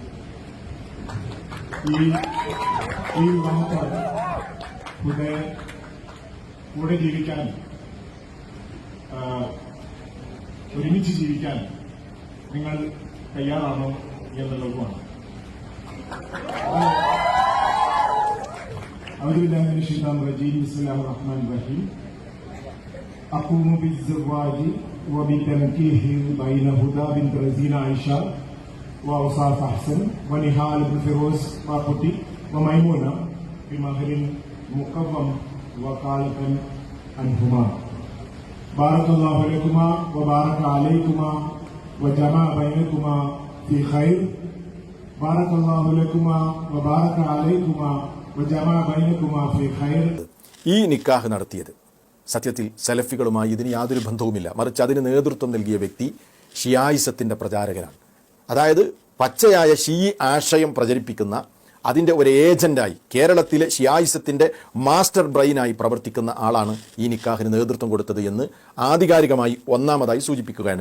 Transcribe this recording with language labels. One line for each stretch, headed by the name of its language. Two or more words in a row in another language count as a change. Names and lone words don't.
Malayalam: ഈ വിവാഹത്തോടെ ഭൂതയെ കൂടെ ജീവിക്കാൻ, ഒരുമിച്ച് ജീവിക്കാൻ നിങ്ങൾ തയ്യാറാണോ എന്നുള്ളതുമാണ്.
Arabic: أعوذ بالله من الشيطان الرجيم بسم الله الرحمن الرحيم أقوم بالزواج وبتنكيح بين هدى بنت رزين عائشة وأوصاف أحسن ونهال بن فيروز باقوتي وميمونة بمهر مقوم وقالة عنهما بارك الله لكما وبارك عليكما وجمع بينكما في خير بارك الله لكما وبارك عليكما وجمع بينكما في خير.
Malayalam: ഈ നിക്കാഹ് നടത്തിയത് സത്യത്തിൽ സലഫികളുമായി ഇതിന് യാതൊരു ബന്ധവുമില്ല. മറിച്ച് അതിന് നേതൃത്വം നൽകിയ വ്യക്തി ഷിയായിസത്തിന്റെ പ്രചാരകനാണ്. അതായത് പച്ചയായ ഷീ ആശയം പ്രചരിപ്പിക്കുന്ന അതിൻ്റെ ഒരു ഏജന്റായി കേരളത്തിലെ ഷിയായിസത്തിന്റെ
English: master brainayi
Malayalam: പ്രവർത്തിക്കുന്ന ആളാണ് ഈ നിക്കാഹിന് നേതൃത്വം കൊടുത്തത് എന്ന് ആധികാരികമായി ഒന്നാമതായി സൂചിപ്പിക്കുകയാണ്.